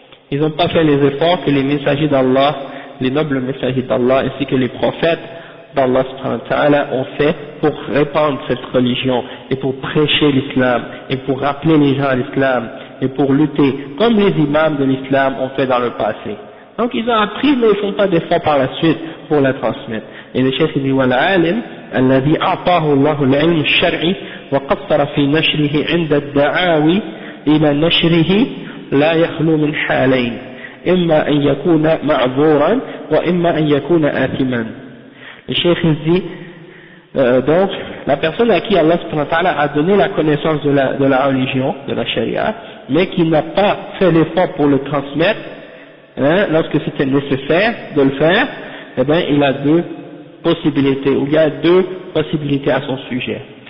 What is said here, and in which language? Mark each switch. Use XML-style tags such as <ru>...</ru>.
<fr>Ils n'ont pas fait les efforts que les messagers d'Allah, les nobles messagers d'Allah ainsi que les prophètes d'Allah subhanahu wa ta'ala ont fait pour répandre cette religion et pour prêcher l'islam et pour rappeler les gens à l'islam et pour lutter comme les imams de l'islam ont fait dans le passé. Donc ils ont appris mais ils ne font pas d'efforts par la suite pour la transmettre. et le chef dit</fr> <ar>والعالم الذي أعطاه الله العلم الشرعي وقصر في نشره عند الدعاوي إلى نشره لا يخلو من حالين إما أن يكون معذورا وإما أن يكون آثما.</ar> <fr>Le chef dit donc la personne à qui Allah subhanahu wa ta'ala a donné la connaissance de la religion, de la charia, mais qui n'a pas fait l'effort pour le transmettre, lorsque c'était nécessaire de le faire, eh bien il a deux possibilités, ou il y a deux possibilités à son sujet.</fr>